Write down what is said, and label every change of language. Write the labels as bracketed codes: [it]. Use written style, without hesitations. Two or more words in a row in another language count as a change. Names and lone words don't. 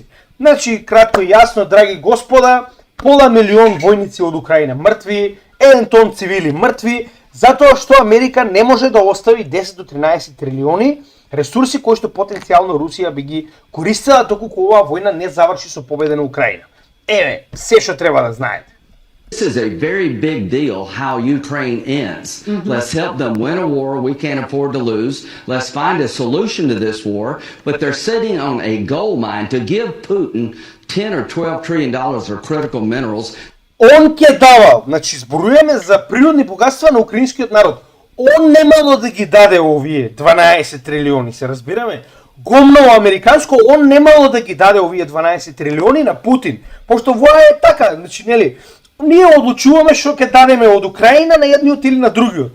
[mk] Значи, кратко и јасно, драги господа, пола милион војници од Украина мртви, 1 тон цивили мртви, затоа што Америка не може да остави 10 до 13 трилиони ресурси кои што потенцијално Русија би ги користела доколку оваа војна не заврши со победа на Украина. Се што треба да знаете. [en] This is a very big deal how Ukraine ends. Let's help them win a war we can't afford to lose. Let's find a solution to this war. But they're sitting on a gold mine to give Putin $10 or $12 trillion of critical minerals. [mk] Он ќе дава, значи зборуваме за природни богатства на украинскиот народ. Он немало да ги даде овие 12 трилиони, се разбираме? Гомно американско, он немало да ги даде овие 12 трилиони на Путин. Пошто воа е така, значи нели, ние одлучуваме што ќе дадеме од Украина на едниот или на другиот.